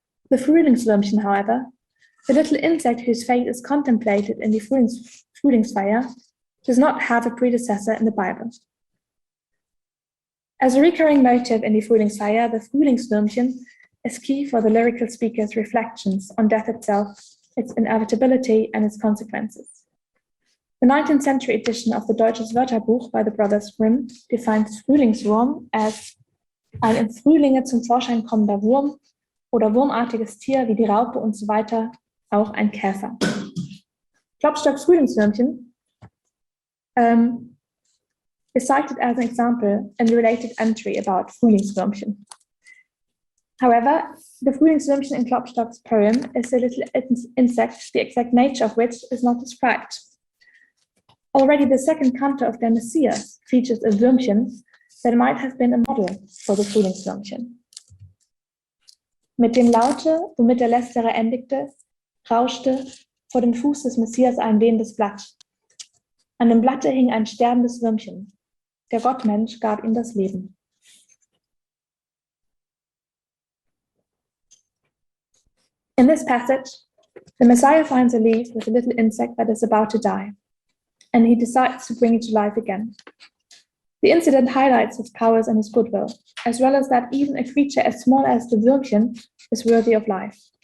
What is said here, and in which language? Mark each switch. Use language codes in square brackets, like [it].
[en] The Frühlingswürmchen, however, the little insect whose fate is contemplated in Die Frühlingsfeyer, does not have a predecessor in the Bible. As a recurring motive in Die Frühlingsfeyer, the Frühlingswürmchen is key for the lyrical speaker's reflections on death itself, its inevitability, and its consequences. The 19th century edition of the Deutsches Wörterbuch by the brothers Grimm defines Frühlingswurm as [de] ein in Frühlinge zum Vorschein kommender Wurm oder wurmartiges Tier wie die Raupe und so weiter, auch ein Käfer. [en] Klopstocks Frühlingswürmchen is cited as an example in the related entry about Frühlingswürmchen. However, the Frühlingswürmchen in Klopstock's poem is a little insect, the exact nature of which is not described. Already the second canto of Der Messias features a Würmchen that might have been a model for the Frühlingswürmchen. [de] Mit dem Laute, womit der Lästerer endigte, rauschte vor dem Fuß des Messias ein wehendes Blatt. An dem Blatte hing ein sterbendes Würmchen. Der Gottmensch gab ihm das Leben. [en] In this passage, the Messiah finds a leaf with a little insect that is about to die. and he decides to bring it to life again. The incident highlights his powers and his goodwill, as well as that even a creature as small as the Würmchen is worthy of life.